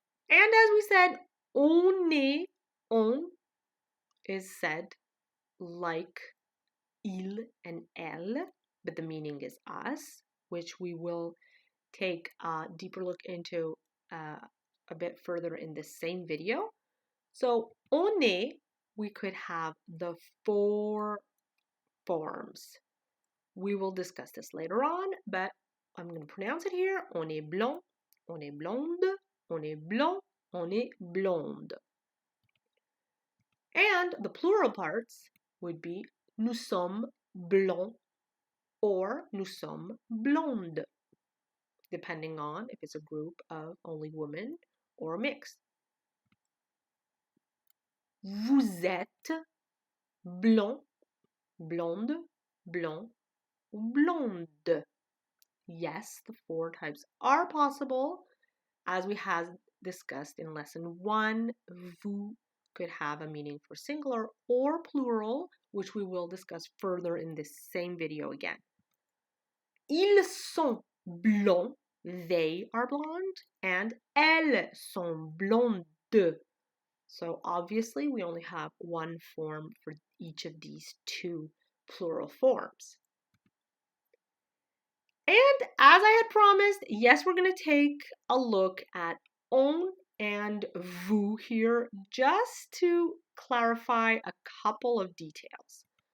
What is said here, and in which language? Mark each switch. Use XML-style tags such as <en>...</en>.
<en>And as we said, on est, on is said like il and elle, but the meaning is us, which we will take a deeper look into a bit further in this same video. So, on est, we could have the 4 forms. We will discuss this later on, but I'm going to pronounce it here.</en> <fr>On est blond, on est blonde, on est blanc, on est blonde.</fr> <en>And the plural parts would be</en> <fr>nous sommes blonds</fr> <en>or</en> <fr>nous sommes blondes,</fr> <en>depending on if it's a group of only women or a mix.</en> <fr>Vous êtes blond, blonde, blond, ou blonde.</fr> <en>Yes, the 4 types are possible. As we have discussed in lesson 1, vous could have a meaning for singular or plural, which we will discuss further in this same video again.</en> <fr>Ils sont blonds,</fr> <en>they are blonde, and</en> <fr>elles sont blondes.</fr> <en>So obviously we only have one form for each of these 2 plural forms. And as I had promised, yes, we're going to take a look at on and vous here just to clarify a couple of details.</en>